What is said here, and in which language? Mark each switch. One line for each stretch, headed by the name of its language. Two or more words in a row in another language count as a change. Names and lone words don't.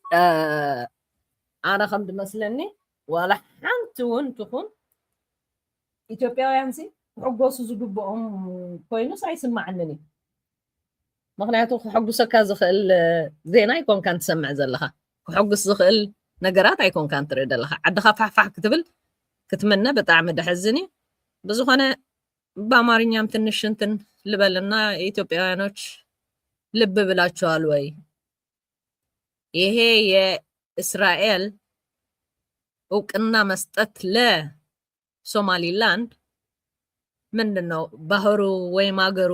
Tigrinya: ኣነ ከም ዝመስለኒ ዋላ ሓንቲ እውን ትኹን ኢትዮጵያውያን ክሕጎሱ ዝግብኦም ኮይኑስ ኣይስማዕንን እዩ ምክንያቱ ክሕጉሰካ ዝኽእል ዜና ኣይኮንካን ትሰምዕ ዘለካ ክሕጉስ ዝኽእል ነገራት ኣይኮንካን ትርኢ ዘለካ ዓድኻ ፋሕፋሕ ክትብል ክትመነ ብጣዕሚ ደሕዝን እዩ
Amharic: ብዝኾነ በአማርኛም ትንሽ እንትን ልበልና ኢትዮጵያውያኖች ልብ ብላችኋል ወይ ይሄ የእስራኤል እውቅና መስጠት ለሶማሊላንድ ምንድነው ባህሩ ወይም አገሩ